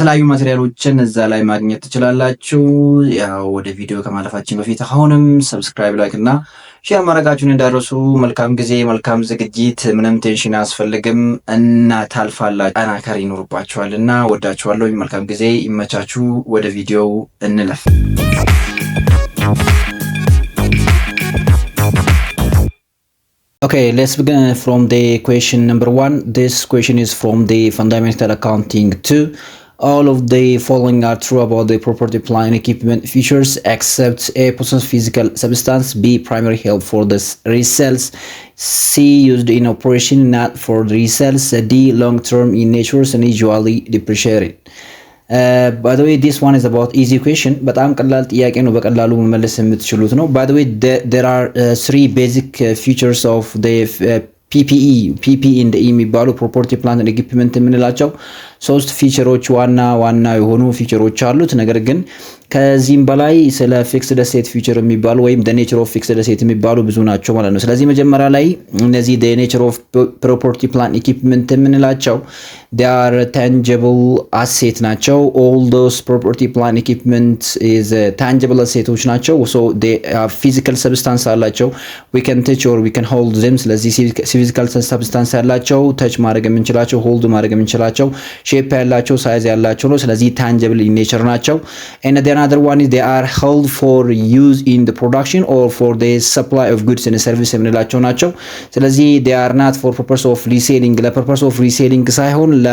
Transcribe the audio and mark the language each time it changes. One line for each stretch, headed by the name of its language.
Amharic: ማቴሪያሎችን እዛ ላይ ማግኘት ትችላላችሁ። ያው ወደ ቪዲዮ ከማለፋችን በፊት አሁንም ሰብስክራይብ፣ ላይክ እና ሼር ማድረጋችሁን እንዳረሱ። መልካም ጊዜ፣ መልካም ዝግጅት። ምንም ቴንሽን አያስፈልግም እና ታልፋላችሁ። ጠናከር ይኖርባችኋል እና ወዳችኋለሁ። መልካም ጊዜ፣ ይመቻችሁ። ወደ ቪዲዮው እንለፍ።
English: Okay, let's begin from the question number 1. This question is from the Fundamental Accounting 2. All of the following are true about the property, plant, equipment, features, except A, possess physical substance, B, primary help for the resales, C, used in operation, not for the resales, D, long-term in nature and usually depreciated. By the way, this one is about easy question.
Amharic: በጣም ቀላል ጥያቄ ነው። በቀላሉ መመለስ የምትችሉት ነው።
English: By the way, there are three basic features of the PPE and E
Amharic: የሚባሉ ፕሮፐርቲ ፕላንት ኤንድ ኢኩዊፕመንት የምንላቸው ሶስት ፊቸሮች ዋና የሆኑ ፊቸሮች አሉት። ነገር ግን ከዚህም በላይ ስለ ፊክስድ አሴት ፊቸር የሚባሉ ወይም
English: the nature of fixed asset
Amharic: የሚባሉ ብዙ ናቸው ማለት ነው። ስለዚህ መጀመሪያ ላይ እነዚህ
English: the nature of property plant equipment
Amharic: የምንላቸው
English: they are tangible asset
Amharic: ናቸው.
English: All those property plant equipment is tangible assets ናቸው. So they have physical substance አላቸው. We can touch or we can hold them.
Amharic: ስለዚህ physical substance ያላቸው touch ማድረግ የምንችላቸው hold ማድረግ የምንችላቸው shape ያላቸው size ያላቸው ነው። ስለዚህ tangible in nature ናቸው.
English: And then another one is they are held for use in the production or for the supply of goods and service
Amharic: የምንላቸው ናቸው። ስለዚህ
English: they are not for purpose of reselling ለpurpose of reselling ሳይሆን